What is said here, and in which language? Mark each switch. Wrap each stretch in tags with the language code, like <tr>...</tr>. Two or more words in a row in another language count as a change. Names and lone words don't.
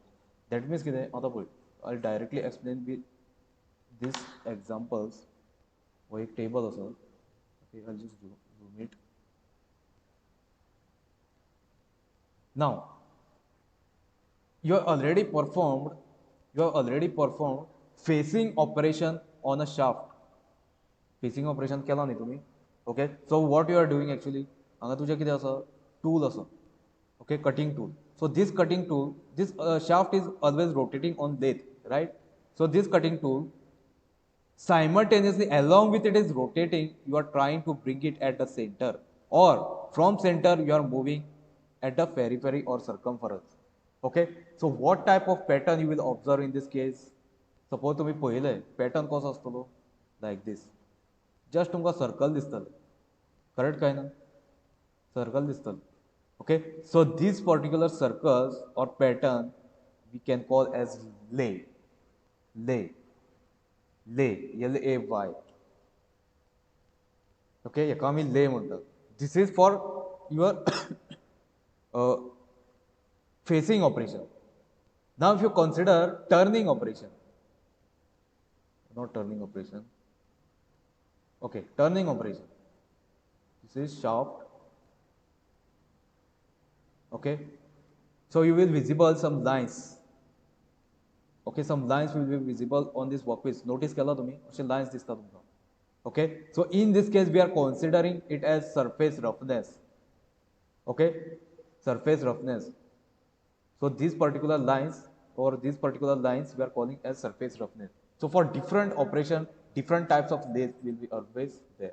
<en>That means I'll directly explain with these examples or a table also. Okay, I'll just zoom it. Now you have already performed facing operation on a shaft. Facing operation</en> <kok>केला न्ही तुम्ही.</kok> <en>Okay, so what you are doing actually,</en> <kok>हांगा तुझे कितें आसा, tool आसा.</kok> <en>Okay, cutting tool. So this cutting tool, this shaft is always rotating on lathe, right? So this cutting tool simultaneously along with it is rotating, you are trying to bring it at the center, or from center you are moving at the periphery or circumference. Okay, so what type of pattern you will observe in this case?</en> <kok>Suppose तुम्ही पहिले pattern कसो आसतलो,</kok> <en>like this.</en> <kok>Just तुमका circle दिसतले. Correct काय ना? Circle दिसतले.</kok> <en>Okay, so these particular circles or pattern we can call as lay. Lay. Lay. L-A-Y.</en> <kok>Okay, याका आमी lay म्हणतात.</kok> <en>This is for your facing operation. Now if you consider turning operation, not turning operation. Okay, turning operation. This is shaft. Okay, so you will visible some lines. Okay, some lines will be visible on this workpiece.</en> <kok>Notice केला तुम्ही असे lines दिसतात तुमका.</kok> <en>Okay, so in this case we are considering it as surface roughness. Okay, surface roughness. So these particular lines or these particular lines we are calling as surface roughness. So for different operation different types of lathe will be always there.</en>